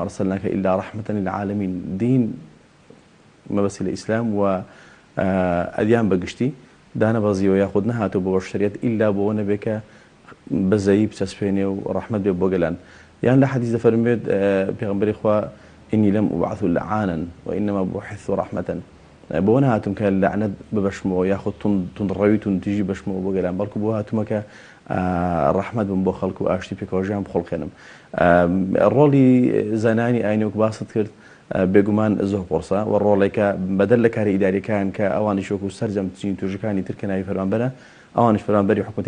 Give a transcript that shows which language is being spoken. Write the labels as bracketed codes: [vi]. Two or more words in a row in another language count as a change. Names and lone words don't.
[ar] ئەرسەلناکە ئیلا ڕەحمەتەن للعالەمین [ckb] دین مەبەستی لە ئیسلام و ئەدیان بەگشتی دانەبەزیەوە یاخود نەهاتوو بۆ بەشەریەت ئیلا بۆەوە نەبێت کە بەزەیی بچەسپێنێ و ڕەحمەت بێت بۆ گەلان یان لە حەدیث دەفەرمێت پێغەمبەری خوا [ar] ئینی لەم ئوبعث لعانا وإنما بعثت رحمة [ckb] بۆ نهاتم کە لەعنەت ببەشمەوە یاخود توندڕەوی توندتیژی بەشمەوە بۆ گەلان بەڵکو بۆ هاتوومە کە ڕەحمەت بم بۆ خەڵک و ئاشتی پێکەوەژیان بخۆڵخێنم. ڕۆڵی زانانی ئاینی وەک باست کرد بێگومان زۆر قۆرسە و ڕۆڵێکە بەدەر لە کاری ئیداریەکان کە ئەوانیش وەکو سەرجەم چین توێژەکانی تر کە ناوی فەرمانبەرە ئەوانش فەرمانبەری حکوومەتی